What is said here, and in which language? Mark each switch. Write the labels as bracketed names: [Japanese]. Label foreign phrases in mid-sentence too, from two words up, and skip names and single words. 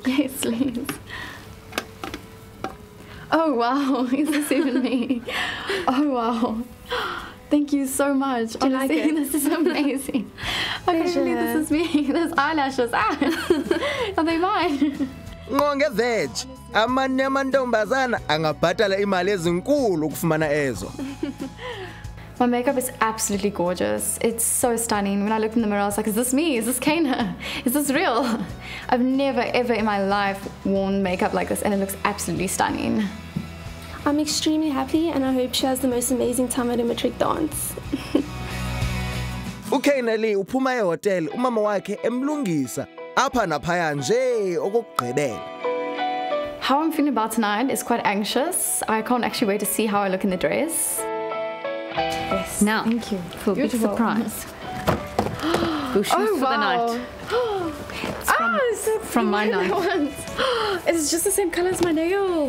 [English] Yes, please. Oh wow, is this even me? Oh wow. Thank you so much. Do you like it? This is amazing. I can't believe this is me. Those eyelashes. Are they mine? Ngonge veg. [Xhosa] Amanye amantombazana angabhatala imali ezinkulu ukufumana ezo. [English] My makeup is absolutely gorgeous. It's so stunning. When I looked in the mirror, I was like, is this me? Is this Kayna? Is this real? I've never ever in my life worn makeup like this, and it looks absolutely stunning. I'm extremely happy, and I hope she has the most amazing time at a matric dance. [Xhosa] uKayna-Leah uphuma ehotel umama wakhe emlungisa apha naphaya nje okokugqibela. [English] How I'm feeling about tonight is quite anxious. I can't actually wait to see how I look in the dress. Yes. Now, thank you for a big surprise. Bushes for the night. It's from my night. It's just the same color as my nails.